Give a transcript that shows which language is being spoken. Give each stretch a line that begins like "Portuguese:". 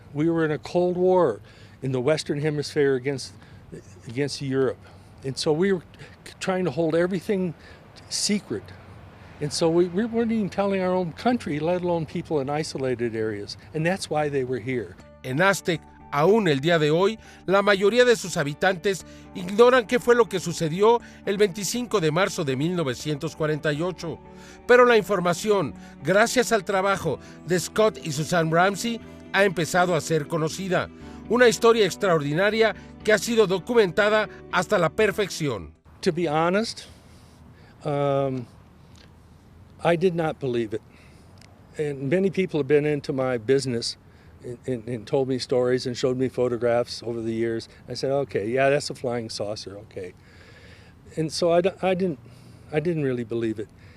English: We were in a Cold War in the Western Hemisphere against Europe. And so we were trying to hold everything secret. And so we weren't even telling our own country, let alone people in isolated areas. And that's why they were here.
Spanish: En Aztec, aún el día de hoy, la mayoría de sus habitantes ignoran qué fue lo que sucedió el 25 de marzo de 1948. Pero la información, gracias al trabajo de Scott y Susan Ramsey, ha empezado a ser conocida. Una historia extraordinaria que ha sido documentada hasta la perfección.
English: To be honest, I did not believe it. And many people have been into my business and told me stories and showed me photographs over the years. I said, okay, yeah, that's a flying saucer, okay. And so I didn't really believe it.